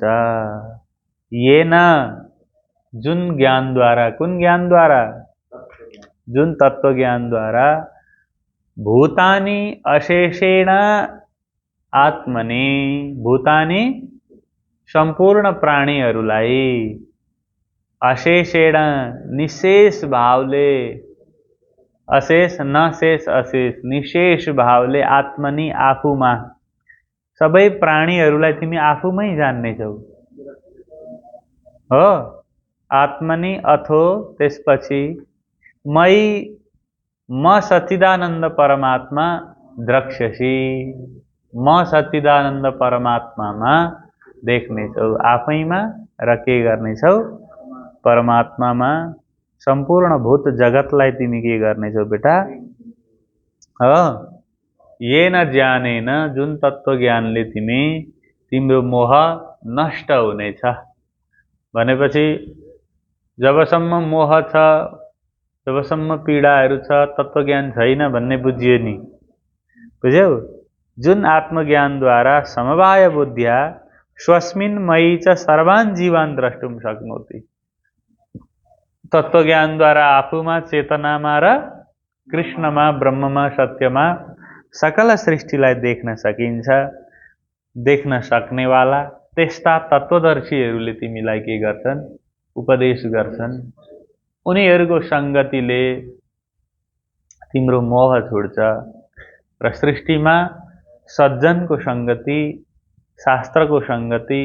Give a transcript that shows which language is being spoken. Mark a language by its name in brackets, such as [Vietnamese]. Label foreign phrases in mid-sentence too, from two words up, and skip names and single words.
[Nepali] येन, जुन ज्ञानद्वारा, कुन ज्ञानद्वारा? जुन तत्त्व ज्ञानद्वारा, [Sanskrit] भूतानि अशेषेण आत्मनि, [Nepali] भूतानि सम्पूर्ण प्राणीहरूलाई, अशेषेण निशेष भावले, अशेष नशेष अशेष, निशेष भावले, आत्मनि आफूमा, सबै प्राणीहरूलाई तिमी आफूमै जान्नेछौ हो। [Sanskrit] आत्मनि अथो, [Nepali] त्यसपछि मयि, म सच्चिदानन्द परमात्मा द्रक्ष्यसि, म सच्चिदानन्द परमात्मामा देख्नेछौ, आफैमा। र के गर्नेछौ? परमात्मामा, सम्पूर्ण भूत जगतलाई तिमी के गर्नेछौ बेटा हो। [Sanskrit] येन ज्ञानेन, [Nepali] जुन तत्त्व ज्ञानले तिम्रो मोह नष्ट हुनेछ भनेपछि जबसम्म मोह छ, जबसम्म पीडाहरू छ, तत्त्वज्ञान छैन भन्ने बुझियो नि, बुझ्यौ? जुन आत्मज्ञानद्वारा [Sanskrit] समवाय बुद्ध्या स्वस्मिन् मयि च सर्वान् जीवान् द्रष्टुम शक्नोति, [Nepali] तत्त्वज्ञानद्वारा आफूमा, चेतनामा र कृष्णमा, ब्रह्ममा, सत्यमा सकल सृष्टिलाई देख्न सकिन्छ। देख्न सक्नेवाला त्यस्ता तत्त्वदर्शीहरूले तिमीलाई के गर्छन्? उपदेश गर्छन्। उनीहरूको सङ्गतिले तिम्रो मोह छुट्छ र सृष्टिमा सज्जनको सङ्गति, शास्त्रको सङ्गति।